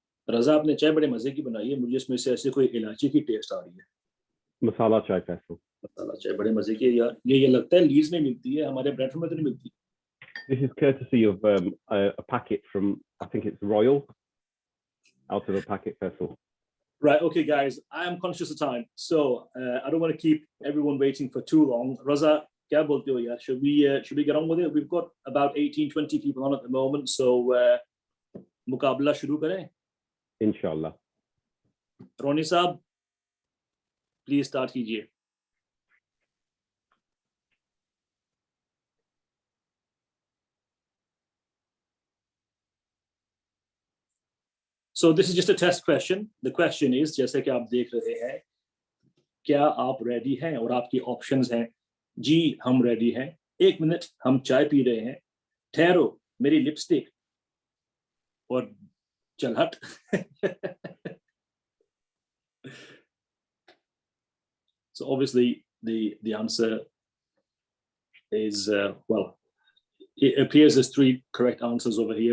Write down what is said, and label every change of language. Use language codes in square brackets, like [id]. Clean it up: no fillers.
[hi] रज़ा आपने चाय बड़े मजे की बनाई है, मुझे इसमें से ऐसे कोई इलायची की टेस्ट आ रही है। मसाला चाय फैसल। मसाला चाय बड़े मजे की है यार। ये लगता है लीज में मिलती है, हमारे ब्रेडफोर्ड में तो नहीं मिलती। [en] This is courtesy of a packet from, I think it's Royal, out of a packet vessel. Right, okay, guys, I am conscious of time, so I don't want to keep everyone waiting for too long. Raza, [hi] kya bolte ho yaar? [en] Should we get on with it? We've got about 18-20 people on at the moment, so [hi] muqabla shuru kare. [ar] Inshallah. [hi] Roni Saab, [en] please start [hi] kijiye. [en] So this is just a test question. The question is, [hi] जैसे कि आप देख रहे हैं, क्या आप ready हैं? और आपकी options हैं, जी हम ready हैं, 1 मिनट हम चाय पी रहे हैं, ठहरो मेरी लिपस्टिक, और चल हट. [en] So obviously the answer is, well, it appears there's 3 correct answers over here.